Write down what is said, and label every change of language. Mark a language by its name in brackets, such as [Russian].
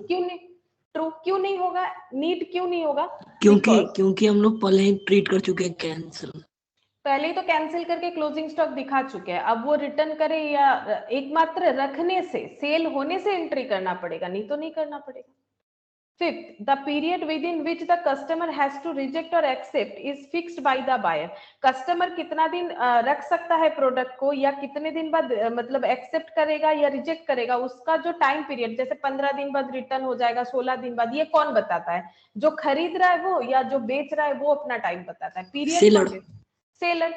[Hindi] क्यों नहीं, ट्रू क्यों नहीं होगा, नीड क्यों नहीं होगा? क्योंकि [English] because [Hindi] क्योंकि हम लोग पहले ही ट्रीट कर चुके हैं कैंसिल। पहले ही तो कैंसिल करके क्लोजिंग स्टॉक दिखा चुके हैं, अब वो रिटर्न करे या एकमात्र रखने से, सेल होने से एंट्री करना पड़ेगा, नहीं तो नहीं करना पड़ेगा। [English] Fifth, the period within which the customer has to reject or accept is fixed by the buyer। [Hindi] Customer कितना दिन रख सकता है प्रोडक्ट को, या कितने दिन बाद मतलब एक्सेप्ट करेगा या रिजेक्ट करेगा, उसका जो टाइम पीरियड, जैसे 15 दिन बाद रिटर्न हो जाएगा, 16 दिन बाद, ये कौन बताता है? जो खरीद रहा है वो, या जो बेच रहा है वो अपना टाइम बताता है, पीरियड कौन सेलर। देता है? सेलर।